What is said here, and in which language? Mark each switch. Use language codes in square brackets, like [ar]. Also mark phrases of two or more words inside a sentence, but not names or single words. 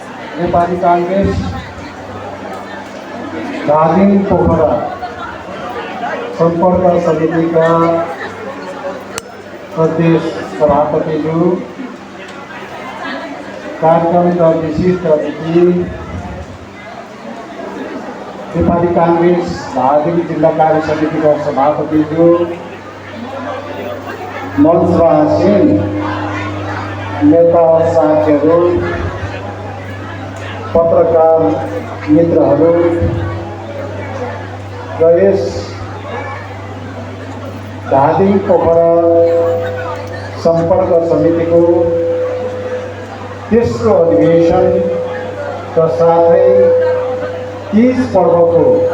[ne] नेपाली कांग्रेस धादिङ पोखरा संपर्क समिति का अध्यक्ष सभापतिज्यू, कार्यक्रम का विशिष्ट अतिथि नेपाली कांग्रेस धादिङ जिल्ला कार्य समिति का सभापतिज्यू, मंचमा आसीन नेता साथीहरू, पत्रकार मित्रहरू र यस धादिङ पोखरा संपर्क समितिको तेस्रो अधिवेशन र साथै तीज पर्वको